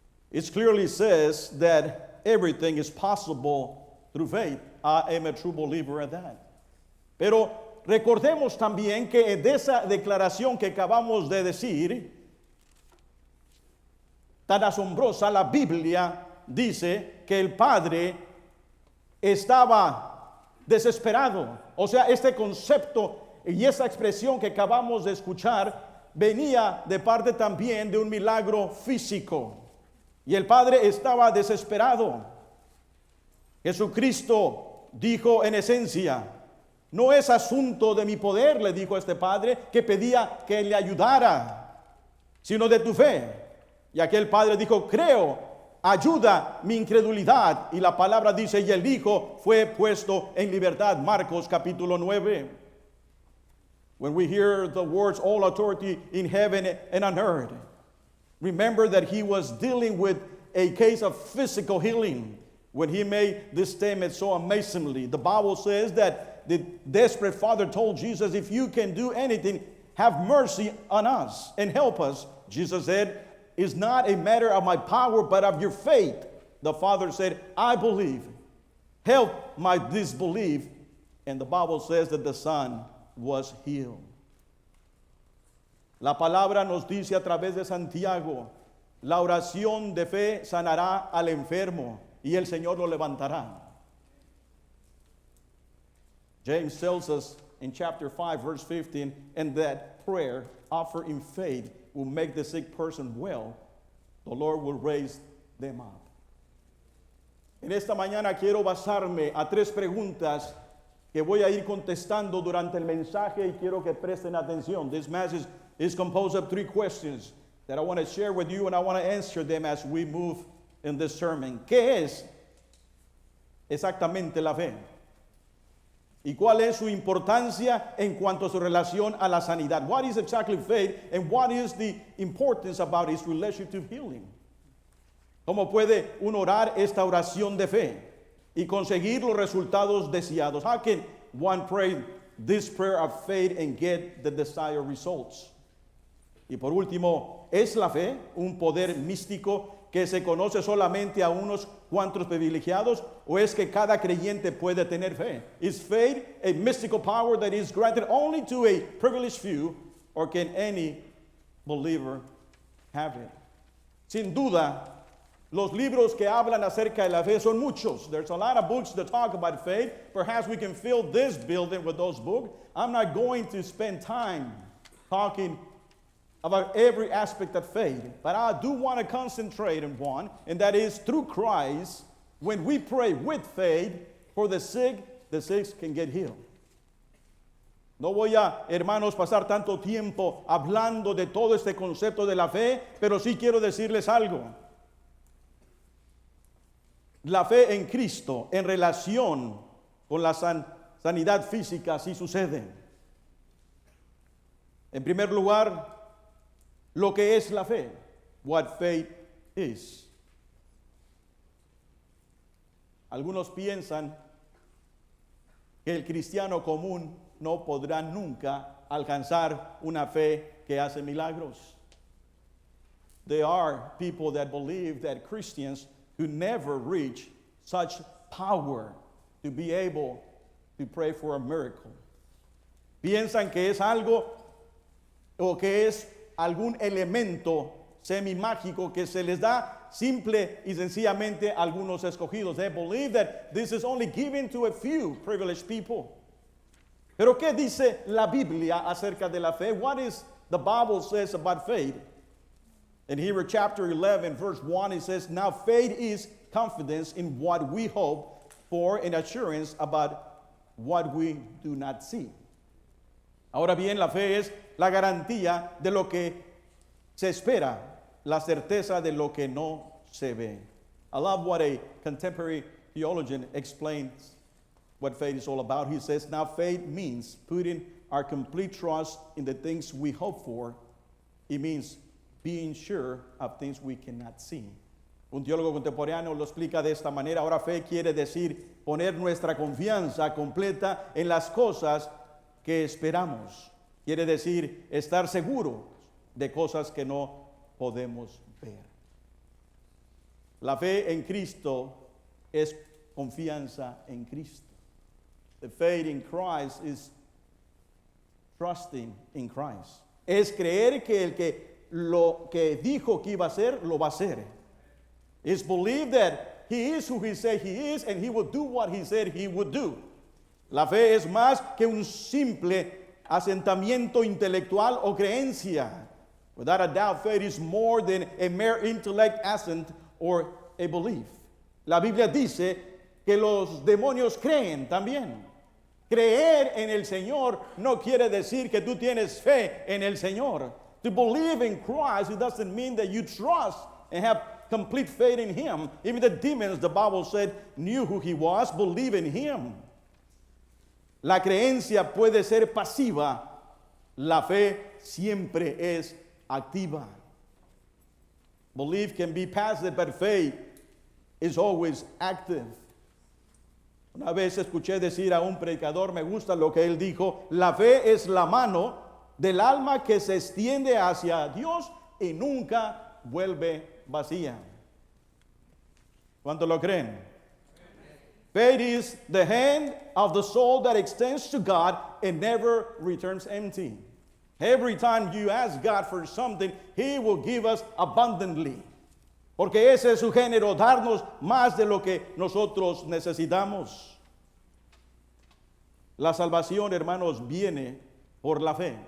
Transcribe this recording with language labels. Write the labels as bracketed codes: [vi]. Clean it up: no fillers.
[en] It clearly says that everything is possible through faith. I am a true believer in that. [es] Pero recordemos también que de esa declaración que acabamos de decir, tan asombrosa, la Biblia dice que el Padre estaba desesperado. O sea, este concepto y esa expresión que acabamos de escuchar venía de parte también de un milagro físico. Y el Padre estaba desesperado. Jesucristo dijo en esencia, no es asunto de mi poder, le dijo este Padre, que pedía que le ayudara, sino de tu fe. Y aquel Padre dijo, creo ayuda mi incredulidad. Y la palabra dice, y el Hijo fue puesto en libertad. Marcos capítulo 9. [en] When we hear the words, all authority in heaven and on earth, remember that he was dealing with a case of physical healing when he made this statement so amazingly. The Bible says that the desperate father told Jesus, if you can do anything, have mercy on us and help us. Jesus said, it's not a matter of my power, but of your faith. The father said, I believe. Help my disbelief. And the Bible says that the son was healed. [es] La palabra nos dice a través de Santiago, la oración de fe sanará al enfermo y el Señor lo levantará. [en] James tells us in chapter 5 verse 15, and that prayer offered in faith will make the sick person well. The Lord will raise them up. [es] En esta mañana quiero basarme a 3 preguntas que voy a ir contestando durante el mensaje y quiero que presten atención. [en] This message is composed of 3 questions that I want to share with you and I want to answer them as we move in this sermon. [es] ¿Qué es exactamente la fe? ¿Y cuál es su importancia en cuanto a su relación a la sanidad? [en] What is exactly faith and what is the importance about its relation to healing? [es] ¿Cómo puede uno orar esta oración de fe y conseguir los resultados deseados? [en] How can one pray this prayer of faith and get the desired results? [es] Y por último, ¿es la fe un poder místico que se conoce solamente a unos cuantos privilegiados o es que cada creyente puede tener fe? [en] Is faith a mystical power that is granted only to a privileged few or can any believer have it? [es] Sin duda, los libros que hablan acerca de la fe son muchos. [en] There's a lot of books that talk about faith. Perhaps we can fill this building with those books. I'm not going to spend time talking about every aspect of faith, but I do want to concentrate on one, and that is through Christ, when we pray with faith for the sick can get healed. [es] No voy a, hermanos, pasar tanto tiempo hablando de todo este concepto de la fe, pero sí quiero decirles algo. La fe en Cristo en relación con la sanidad física sí sucede. En primer lugar, lo que es la fe, [en] what faith is. [es] Algunos piensan que el cristiano común no podrá nunca alcanzar una fe que hace milagros. [en] There are people that believe that Christians who never reach such power to be able to pray for a miracle. [es] Piensan que es algo o que es algún elemento semi-mágico que se les da simple y sencillamente a algunos escogidos. [en] They believe that this is only given to a few privileged people. [es] Pero ¿qué dice la Biblia acerca de la fe? [en] What is the Bible says about faith? In Hebrews chapter 11 verse 1 it says, now faith is confidence in what we hope for and assurance about what we do not see. [es] Ahora bien, la fe es la garantía de lo que se espera, la certeza de lo que no se ve. [en] I love what a contemporary theologian explains what faith is all about. He says, now faith means putting our complete trust in the things we hope for. It means being sure of things we cannot see. [es] Un teólogo contemporáneo lo explica de esta manera. Ahora fe quiere decir poner nuestra confianza completa en las cosas que esperamos. Quiere decir estar seguro de cosas que no podemos ver. La fe en Cristo es confianza en Cristo. [en] The faith in Christ is trusting in Christ. [es] Es creer que el que lo que dijo que iba a hacer, lo va a hacer. [en] It's believe that he is who he said he is and he will do what he said he would do. [es] La fe es más que un simple asentamiento intelectual o creencia. [en] Without a doubt, faith is more than a mere intellect assent or a belief. [es] La Biblia dice que los demonios creen también. Creer en el Señor no quiere decir que tú tienes fe en el Señor. [en] To believe in Christ, it doesn't mean that you trust and have complete faith in him. Even the demons, the Bible said, knew who he was, believe in him. [es] La creencia puede ser pasiva, la fe siempre es activa. [en] Belief can be passive, but faith is always active. [es] Una vez escuché decir a un predicador, me gusta lo que él dijo, la fe es la mano del alma que se extiende hacia Dios y nunca vuelve vacía. ¿Cuánto lo creen? [en] Faith is the hand of the soul that extends to God and never returns empty. Every time you ask God for something, He will give us abundantly. [es] Porque ese es su género, darnos más de lo que nosotros necesitamos. La salvación, hermanos, viene por la fe.